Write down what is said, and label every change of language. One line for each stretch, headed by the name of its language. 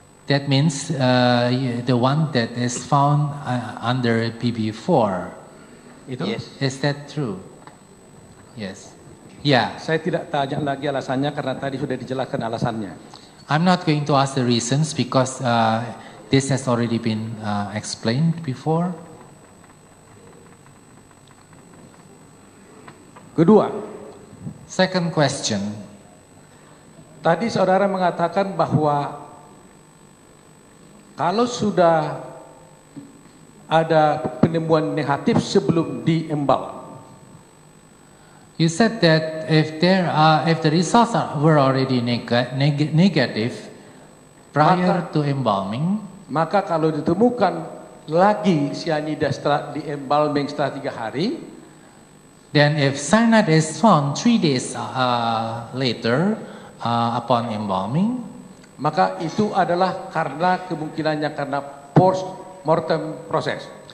English: That means the one that is found under BB4.
Indonesian: Itu?
English: Yes. Is that true? Yes. Yeah.
Indonesian: Saya tidak tanya lagi alasannya karena tadi sudah dijelaskan alasannya.
English: I'm not going to ask the reasons because this has already been explained before.
Indonesian: Kedua,
English: Second question.
Indonesian: tadi saudara mengatakan bahwa kalau sudah ada penemuan negatif sebelum diembal,
English: You said that if the results were already negative prior to embalming,
Indonesian: maka kalau ditemukan lagi cyanida setelah diembalming setelah 3 hari,
English: then if cyanide is found 3 days later upon embalming,
Indonesian: maka itu adalah karena kemungkinannya karena post mortem proses.